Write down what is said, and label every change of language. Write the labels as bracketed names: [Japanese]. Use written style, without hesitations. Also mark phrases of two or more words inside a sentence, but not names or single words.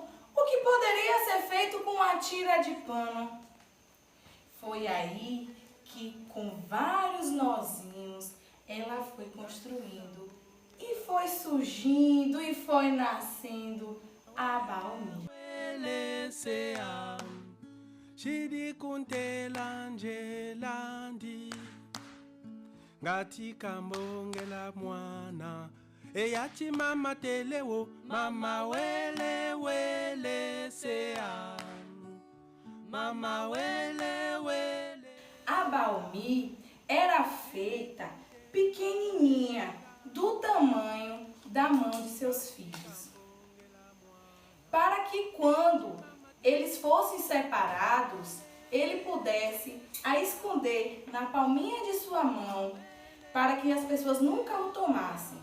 [Portuguese] O que poderia ser feito com uma tira de pano? Foi aí que, com vários nozinhos, ela foi construindo e foi surgindo e foi nascendo a baunilha. [Nyanja] Ngati kambongela mwana eyati mama telewo mama wele wele sea mama wele wele. [Portuguese] A baumi era feita pequenininha, do tamanho da mão de seus filhos, para que quando eles fossem separados, ele pudesse a esconder na palminha de sua mão, para que as pessoas nunca o tomassem.